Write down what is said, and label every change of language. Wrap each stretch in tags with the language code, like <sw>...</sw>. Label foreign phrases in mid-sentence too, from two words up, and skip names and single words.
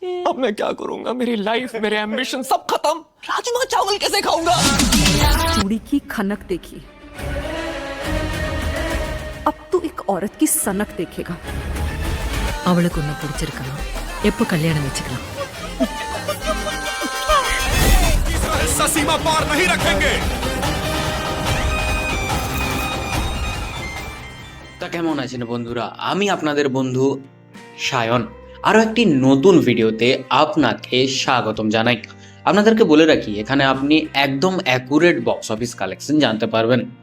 <hi>अब मैं क्या करूंगा? मेरी लाइफ, मेरे एम्बिशन सब खत्म। राजमा चावल कैसे खाऊंगा? चूड़ी की खनक देखी, अब तू एक औरत की सनक देखेगा।</hi> <ta>அவளுக்கு உன்னை பிடிச்சிருக்கலாம், எப்போ கல்யாணம் வச்சுக்கலாம்?</ta> <hi>ऐसा सीमा पार नहीं रखेंगे।</hi> <bn>তা কেমন আছেন বন্ধুরা? আমি আপনাদের বন্ধু সায়ন আরও একটি নতুন ভিডিওতে আপনাকে স্বাগতম জানাই। আপনাদেরকে বলে রাখি, এখানে আপনি একদম</bn> <en>accurate box office collection</en> <bn>জানতে পারবেন।</bn>